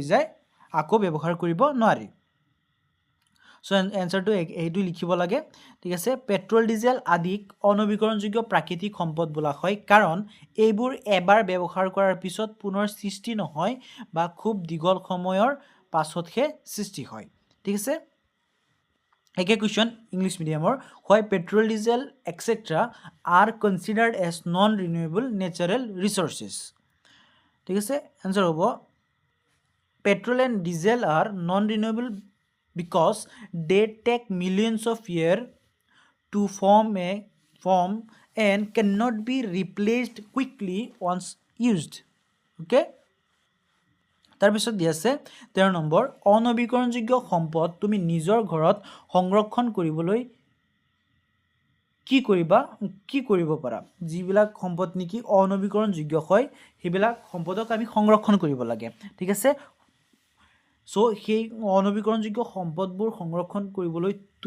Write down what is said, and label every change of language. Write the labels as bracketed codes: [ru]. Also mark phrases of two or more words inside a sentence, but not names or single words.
[as] যায় আকৌ ব্যৱহাৰ কৰিব নোৱাৰি সো এনসারটো এইটো লিখিব লাগে ঠিক আছে পেট্ৰল ডিজেল আদিক অনবীকৰণযোগ্য প্ৰাকৃতিক সম্পদ বোলা হয় কাৰণ এইবোৰ এবাৰ ব্যৱহাৰ কৰাৰ পিছত পুনৰ সৃষ্টি নহয় বা খুব দীঘল সময়ৰ পাছতহে সৃষ্টি হয় ঠিক আছে একে কোৱেশ্চন ইংলিছ মিডিয়ামৰ [en] why petrol diesel etc are considered as non renewable natural resources [as] ঠিক আছে आंसर হ'ব [en] petrol and diesel are non renewable because they take millions of years to form and cannot be replaced quickly once used okay [as] তাৰ পিছত দিয়া আছে 13 নম্বৰ অনবীকৰণযোগ্য সম্পদ তুমি নিজৰ ঘৰত সংৰক্ষণ কৰিবলৈ কি কৰিব পাৰা যিবিলাক সম্পদ নেকি অনবীকৰণযোগ্য হয় হেবিলাক সম্পদক আমি সংৰক্ষণ কৰিব লাগে ঠিক আছে সো সেই অনবীকৰণযোগ্য সম্পদবোৰ সংৰক্ষণ কৰিবলৈ তুমি